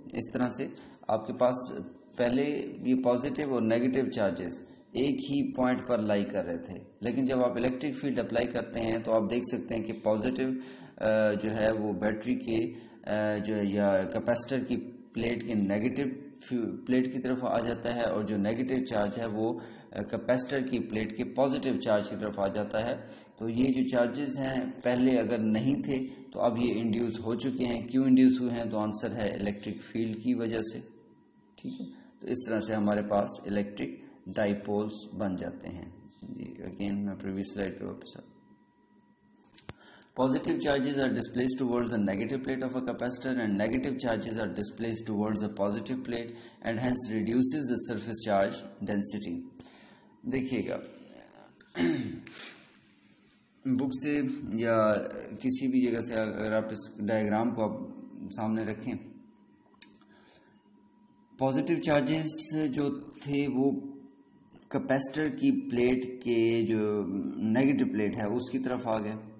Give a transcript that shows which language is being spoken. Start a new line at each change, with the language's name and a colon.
Urdu: اس طرح سے آپ کے پاس پہلے یہ پازیٹیو اور نیگیٹو چارجز ایک ہی پوائنٹ پر لائی کر رہے تھے, لیکن جب آپ الیکٹرک فیلڈ اپلائی کرتے ہیں تو آپ دیکھ سکتے ہیں کہ پازیٹیو جو ہے وہ بیٹری کے جو ہے یا کیپیسٹر کی پلیٹ کے نیگیٹو پلیٹ کی طرف آ جاتا ہے, اور جو نیگیٹو چارج ہے وہ کیپیسٹر کی پلیٹ کے پازیٹیو چارج کی طرف آ جاتا ہے. تو یہ جو چارجز ہیں پہلے اگر نہیں تھے تو اب یہ انڈیوس ہو چکے ہیں. کیوں انڈیوس ہوئے ہیں؟ تو آنسر ہے الیکٹرک فیلڈ کی وجہ سے. ٹھیک ہے, تو اس طرح سے ہمارے پاس الیکٹرک ڈائپولز بن جاتے ہیں. جی اگین میں پریویس سلائڈ پہ واپس آتا ہوں.
English: Positive charges are displaced towards the negative plate of a capacitor, and negative charges are displaced towards the positive plate, and hence reduces the surface charge density.
Urdu: دیکھیے گا بک سے یا کسی بھی جگہ سے اگر آپ اس ڈائیگرام کو آپ سامنے رکھیں, پازیٹیو چارجز جو تھے وہ کیپیسٹر کی پلیٹ کے جو نیگیٹو پلیٹ ہے اس کی طرف آ گئے.